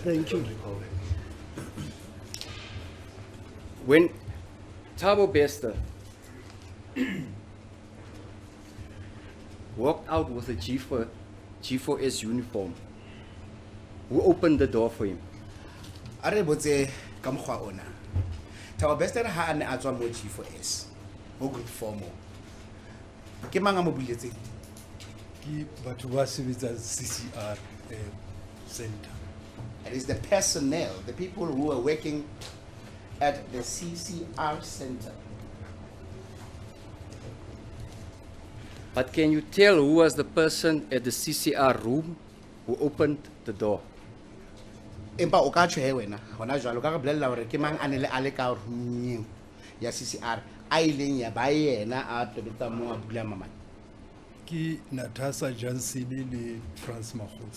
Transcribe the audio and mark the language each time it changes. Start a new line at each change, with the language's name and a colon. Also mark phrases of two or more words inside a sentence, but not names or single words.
English: thank you. don't recall that. When Thabo Bester walked out with a G4S uniform, who opened the door for him?
Southern Sotho: A re botse ka mokgwa ona. Thabo Bester ha a ne a tswa mo G4S mo group 4 mo. Ke mang a mo buletseng? Ke batho ba sebetsang CCR center.
English: It is the personnel, the people who are working at the CCR center. But can you tell who was the person at the CCR room who opened the door?
Southern Sotho: Empa o ka tjho he wena hona jwalo ka re bolella hore ke mang a ne le a le ka room ya CCR a ileng ya ba yena a tobetsa mo a bula mamane. Ke Natasha Johnson le France Makgotsi.